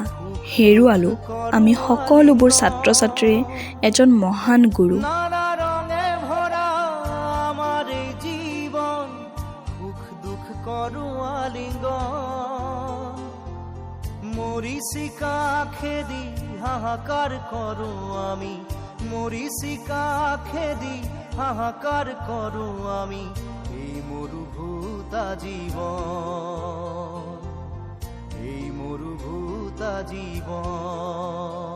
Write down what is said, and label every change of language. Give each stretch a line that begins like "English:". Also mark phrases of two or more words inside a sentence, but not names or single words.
Assamese: হেৰুৱালোঁ আমি সকলোবোৰ ছাত্ৰ ছাত্ৰীয়ে এজন মহান গুৰু। মরিচিকা খেদি হাহাকার করো আমি, মরিচিকা খেদি হাহাকার করো আমি, এই মরুভূতা জীবন, এই মরুভূতা জীবন।